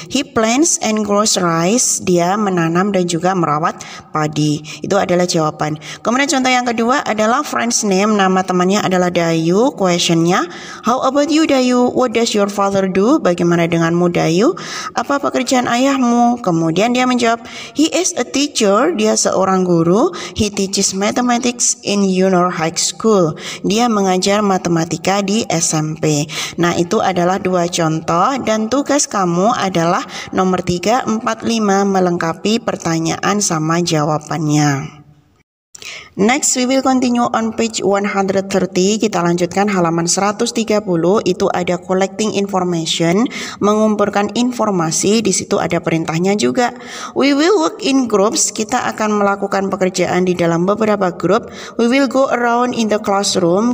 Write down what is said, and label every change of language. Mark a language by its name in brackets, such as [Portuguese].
[English] He plants and grows rice. [Indonesian] Dia menanam dan juga merawat padi. Itu adalah jawaban. Kemudian contoh yang kedua adalah friend's name, nama temannya adalah Dayu. [English] Questionnya, how about you Dayu? What does your father do? [Indonesian] Bagaimana denganmu Dayu? Apa pekerjaan ayahmu? Kemudian dia menjawab, [English] he is a teacher. [Indonesian] Dia seorang guru. [English] He teaches mathematics in junior high school. [Indonesian] Dia mengajar matematika di SMP. Nah, itu adalah 2 contoh dan tugas kamu adalah nomor 3, 4, 5 melengkapi pertanyaan sama jawabannya. [English] Next, we will continue on page 130. [Indonesian] Kita lanjutkan halaman 130. Itu ada collecting information, mengumpulkan informasi. Di situ ada perintahnya juga. [English] We will work in groups. [Indonesian] Kita akan melakukan pekerjaan di dalam beberapa grup. [English] We will go around in the classroom.